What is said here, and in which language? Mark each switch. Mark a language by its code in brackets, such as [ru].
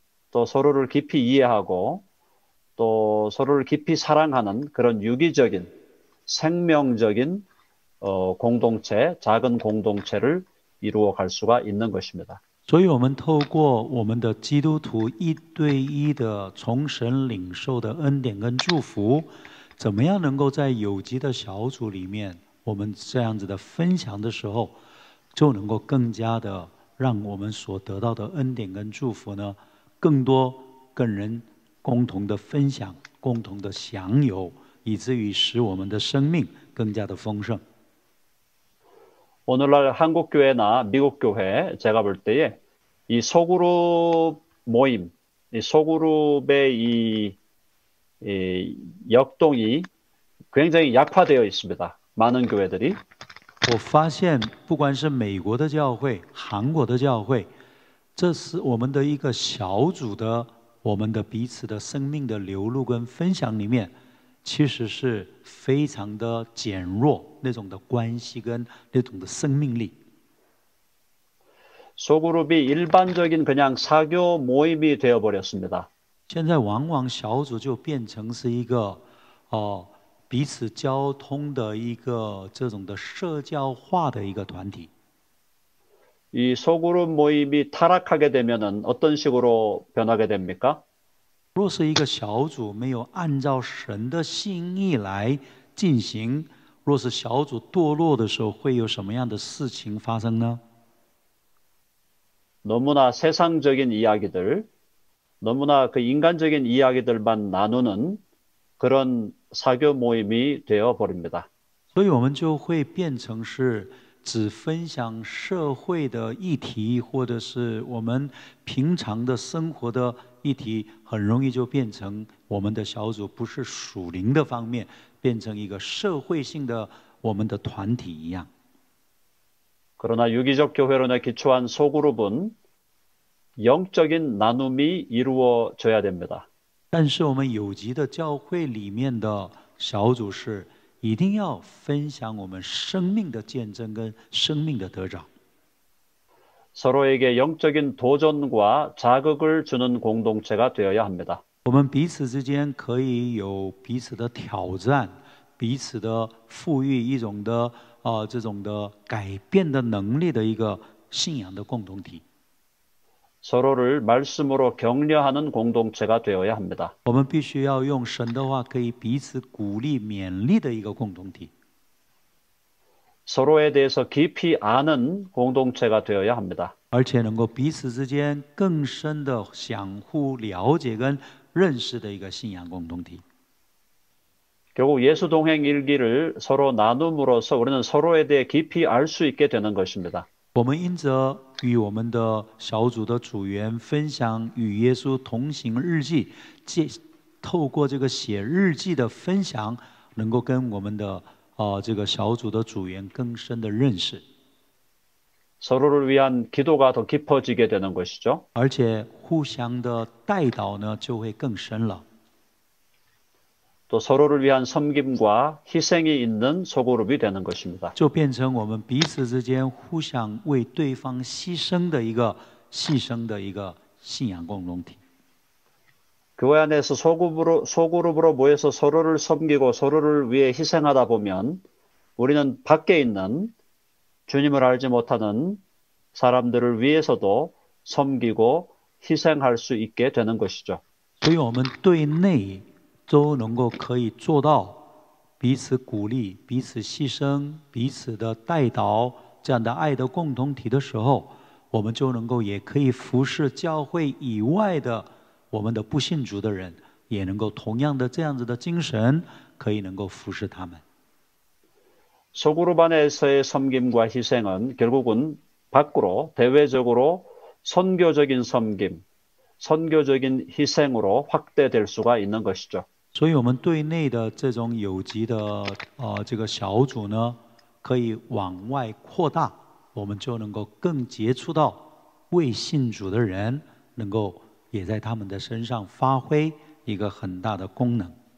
[ko] 또 서로를 깊이 이해하고 또 서로를 깊이 사랑하는 그런 유기적인 생명적인 공동체, 작은 공동체를 이루어 갈 수가 있는 것입니다. [zh] 所以我们透过我们的基督徒一对一的从神领受的恩典跟祝福，怎么样能够在有机的小组里面，我们这样子的分享的时候，就能够更加的让我们所得到的恩典跟祝福呢，更多跟人共同的分享、共同的享有，以至于使我们的生命更加的丰盛。 [ko] 오늘날 한국 교회나 미국 교회 제가 볼 때에 이 소그룹 모임, 이 소그룹의 이 역동이 굉장히 약화되어 있습니다. 많은 교회들이. [zh] 我发现，不管是美国的教会、韩国的教会，这是我们的一个小组的，我们的彼此的生命的流露跟分享里面，其实是非常的减弱那种的关系跟那种的生命力。 [ko] 소그룹이 일반적인 그냥 사교 모임이 되어버렸습니다. [zh] 现在往往小组就变成是一个彼此交通的一个这种的社交化的一个团体。 [ko] 이 소그룹 모임이 타락하게 되면은 어떤 식으로 변하게 됩니까? [zh] 若是一个小组没有按照神的心意来进行，若是小组堕落的时候，会有什么样的事情发生呢？ [ko] 너무나 세상적인 이야기들, 너무나 그 인간적인 이야기들만 나누는 그런 사교 모임이 되어 버립니다. [zh] 所以我们就会变成是只分享社会的议题，或者是我们平常的生活的议题，很容易就变成我们的小组不是属灵的方面，变成一个社会性的我们的团体一样。 [ko] 그러나 유기적 교회론에 기초한 소그룹은 영적인 나눔이 이루어져야 됩니다. [zh] 但是我们有机的教会里面的小组是一定要分享我们生命的见证跟生命的得着。 [ko] 서로에게 영적인 도전과 자극을 주는 공동체가 되어야 합니다. [zh] 我们彼此之间可以有彼此的挑战，彼此的赋予一种的这种的改变的能力的一个信仰的共同体。 [ko] 서로를 말씀으로 격려하는 공동체가 되어야 합니다. [zh] 我们必须要用神的话可以彼此鼓励勉励的一个共同体。 [ko] 서로에 대해서 깊이 아는 공동체가 되어야 합니다. [zh] 而且能够彼此之间更深的相互了解跟认识的一个信仰共同体。 [ko] 결국 예수 동행 일기를 서로 나눔으로써 우리는 서로에 대해 깊이 알 수 있게 되는 것입니다. [zh] 我们因着与我们的小组的组员分享与耶稣同行日记，透过这个写日记的分享，能够跟我们的这个小组的组员更深的认识， [ko] 서로를 위한 기도가 더 깊어지게 되는 것이죠. [zh] 而且互相的带导呢就会更深了。 [ko] 또 서로를 위한 섬김과 희생이 있는 소그룹이 되는 것입니다. [zh] 就变成我们彼此之间互相为对方牺牲的一个信仰共同体。 [ko] 교회 안에서 소그룹으로 모여서 서로를 섬기고 서로를 위해 희생하다 보면 우리는 밖에 있는 주님을 알지 못하는 사람들을 위해서도 섬기고 희생할 수 있게 되는 것이죠. [zh] 所以我们对内都能够可以做到彼此鼓励、彼此牺牲、彼此的带导这样的爱的共同体的时候，我们就能够也可以服侍教会以外的我们的不信主的人，也能够同样的这样子的精神，可以能够服侍他们。 [ko] 소그룹 안에서의 섬김과 희생은 결국은 밖으로 대외적으로 선교적인 섬김, 선교적인 희생으로 확대될 수가 있는 것이죠. [zh] 所以我们对内的这种有机的这个小组呢，可以往外扩大，我们就能够更接触到未信主的人，能够也在他们的身上发挥一个很大的功能。